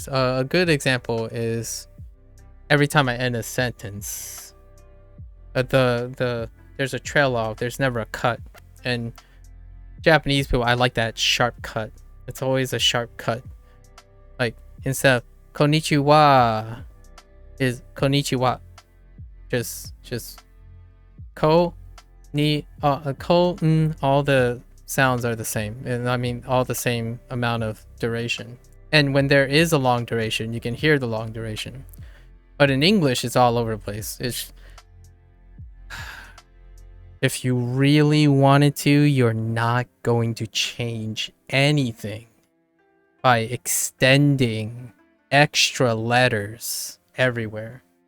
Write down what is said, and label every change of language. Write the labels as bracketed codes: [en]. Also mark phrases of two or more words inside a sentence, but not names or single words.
[en] A good example is every time I end a sentence, there's a trail off, there's never a cut. And Japanese people, I like that sharp cut. It's always a sharp cut. Like instead of konnichiwa is konnichiwa. Just [ja] ko ni ko [en] all the sounds are the same. And I mean all the same amount of duration. And when there is a long duration, you can hear the long duration. But in English, it's all over the place. It's if you really wanted to, you're not going to change anything by extending extra letters everywhere.